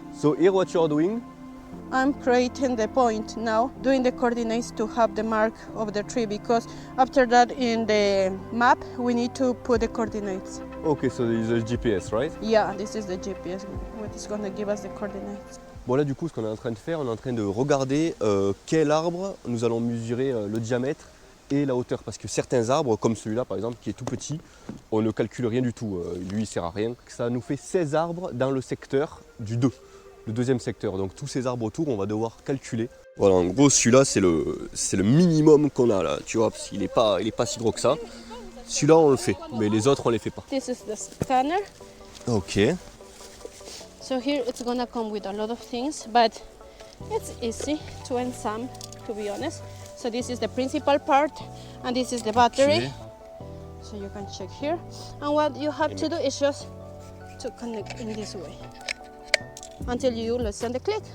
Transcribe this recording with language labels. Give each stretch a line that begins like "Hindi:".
English: So here what you're doing? I'm creating the point now, doing the coordinates to have the mark of the tree because after that in the map we need to put the coordinates. Okay, so this is the GPS, right? Yeah, this is the GPS, what is going to give us the coordinates.
French: Bon là du coup ce qu'on est en train de faire, on est en train de regarder quel arbre nous allons mesurer le diamètre et la hauteur, parce que certains arbres, comme celui-là par exemple, qui est tout petit, on ne calcule rien du tout, lui il sert à rien. Ça nous fait 16 arbres dans le secteur du 2, le deuxième secteur, donc tous ces arbres autour on va devoir calculer. Voilà, en gros celui-là c'est le minimum qu'on a là, tu vois, parce qu'il est pas si gros que ça. Celui-là on le fait, mais les autres on les fait pas.
English: This is the scanner. Ok. So here it's gonna come with a lot of things, but it's easy to ensemble, to be honest. So this is the principal part, and this is the battery. Okay. So you can check here. And what you have to do is just to connect in this way until you loosen the click.